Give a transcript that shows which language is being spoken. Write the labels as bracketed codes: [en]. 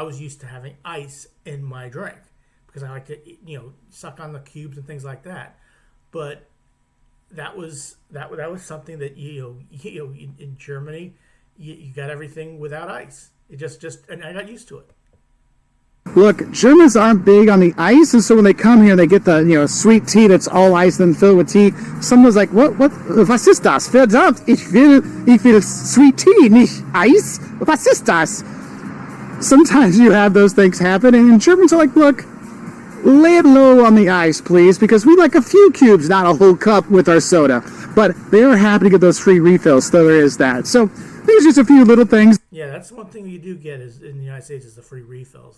[en] I was used to having ice in my drink because I like to suck on the cubes and things like that, but that was something that in Germany you got everything without ice. It just and I got used to it. Look, Germans aren't big on the ice, and so when they come here, they get the sweet tea that's all ice and filled with tea. Someone's like, what? [de] Was ist das? Verdammt, ich will [en] sweet tea, [de] nicht Eis. Was ist das? [en] Sometimes you have those things happen, and Germans are like, look, lay it low on the ice, please, because we like a few cubes, not a whole cup with our soda. But they are happy to get those free refills, so there is that. So there's just a few little things. Yeah, that's one thing you do get is in the United States is the free refills.